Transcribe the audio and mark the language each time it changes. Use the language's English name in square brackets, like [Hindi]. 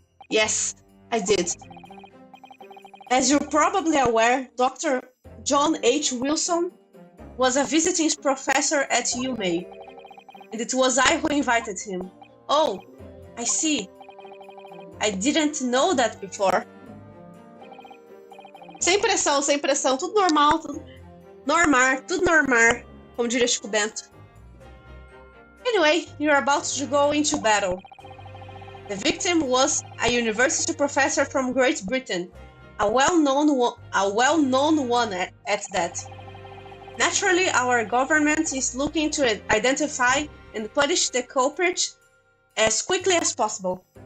[English] Yes, I did. As you're probably aware, Dr. John H. Wilson was a visiting professor at UMA, and it was I who invited him. Oh, I see. I didn't know that before. [Portuguese] Sem pressão, tudo normal, tudo normal, como diria Chico Bento. [English] Anyway, you're about to go into battle. The victim was a university professor from Great Britain, a well-known one at that. Naturally, our government is looking to identify and punish the culprit as quickly as possible.